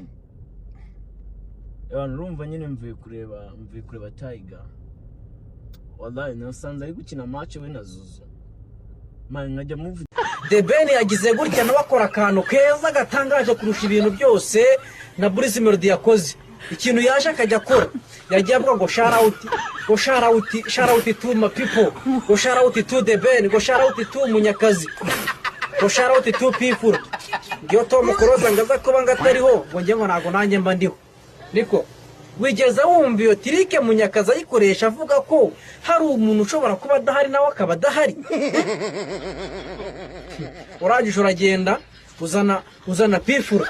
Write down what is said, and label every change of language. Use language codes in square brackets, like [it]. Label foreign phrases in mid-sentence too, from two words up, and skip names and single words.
[rw] Abantu urumva nyine mvuye kureba Tiger. Wallahi nasanze ari gukina match we na Zuzu. Man nkajya muvi. The Ben yagize gutya nawe akora akantu keza gatangaje kurusha ibintu byose na Bruce Melody yakoze. Ikintu yaje akajya akora yagiye avuga ngo [en] shout out to my people, go shout out to The Ben, go shout out to Munyakazi, go shout out to people. [rw] Ngiyo Tom Close ngaza kuba ngatariho ngo nge ngo nago nanjye mba ndiho. Niko wigeza wumva iyo tirike Munyakazi ayikoresha avuga ko hari umuntu ushobora kuba adahari nawe akaba adahari. Urangije uragenda uzana Pifura.